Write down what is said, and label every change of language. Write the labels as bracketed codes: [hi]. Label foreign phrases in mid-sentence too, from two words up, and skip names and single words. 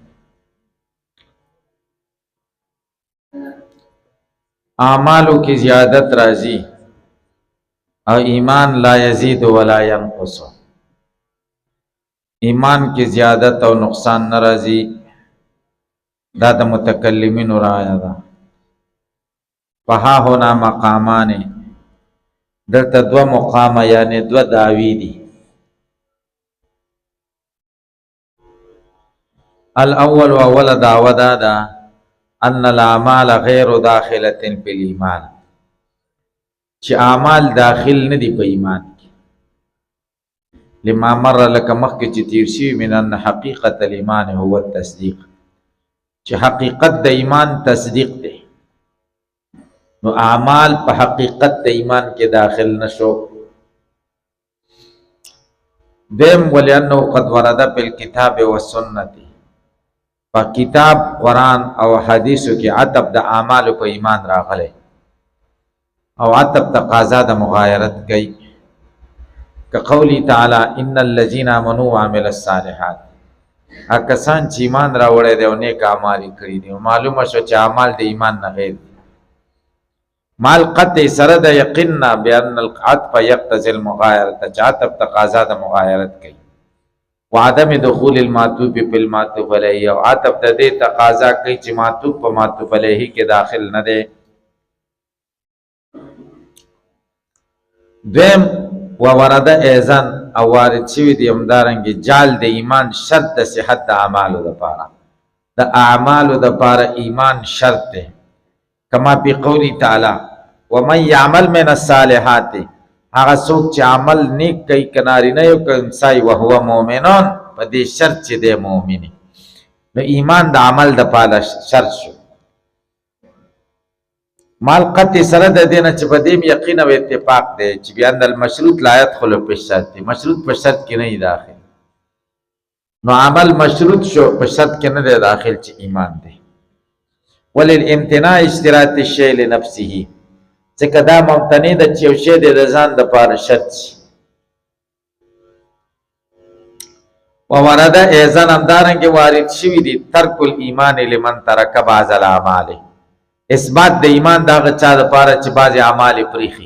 [ps] اعمالو کی زیادت راځي او ایمان [ar] لا یزید ولا ینقص. [ps] ایمان کی زیادت او نقصان ناراضي، دا د متکلمینو رایه ده. [ar] فها هنا مقامان، [ps] دلته دو مقام یعنی دو دعوی دي. الاول واول دعوه دا [ar] ان الاعمال غیر داخله فی الایمان، [ps] چې اعمال داخل نه دي په ایمان کې. [ar] لما مر لك [ps] مخکې چې تیر شوي [ar] من ان حقیقت الایمان هو التصدیق، [ps] چې حقیقت د ایمان تصدیق دی، نو اعمال په حقیقت د ایمان کې داخل نشو. [ar] دیم ولانه قد ورد فی الکتاب والسنة، [ps] په کتاب قرآن او حدیثو کې عطف د اعمال په ایمان راغلی او عطف تقاضا د مغایرت کوي، که قولی تعالی [ar] ان الذین آمنوا وعملوا الصالحات، [ps] کسان چې ایمان راوړی دی او نیک اعمال یې کړي دي. معلومه شو چې اعمال د ایمان نه غیر دي. مال قطع سره د یقین نه [ar] بان العطف یقتضی المغایرت، [ps] چې عطف تقاضا د مغایرت کوي. [ar] وعدم دخول المعطوف فی المعطوف علیه، [ps] او عطف د دې تقاضا کوي چې معطوف په معطوف علیه کې داخل نه دی. دویم [ar] وورد ایزن، [ps] او وارد شوی دی همدارنګه جعل د ایمان شرط د صحت د اعمالو دپاره، د اعمالو دپاره ایمان شرط دی. [ar] کما فی قولی تعالی ومن یعمل من الصالحات، [ps] هغه څوک چې عمل نیک کوي که نارینه یو که انثی [ar] وهو مؤمنون، [ps] په دې شرط چې دی مؤمن، نو ایمان د عمل دپاره شرط شو. مال قطع سره د دې نه چې په دې یقین او اتفاق دی چې [ar] بأن المشروط لا يدخل في الشرط، [ps] مشروط په شرط کې نه داخل، نو عمل مشروط شو په شرط کې نه دی داخل چې ایمان دی. [ar] وللامتناع اشتراط الشیء لنفسه، [ps] ځکه دا ممتنع ده چې یو شی دی د ځان دپاره شرط شي. [ar] وورد ایضا، [ps] همدارنګې وارد شوي دي [ar] ترک الایمان لمن ترک بعض الاعمال، [ps] اثبات د ایمان د هغه چا دپاره چې بعضې اعمال یې پرېښي.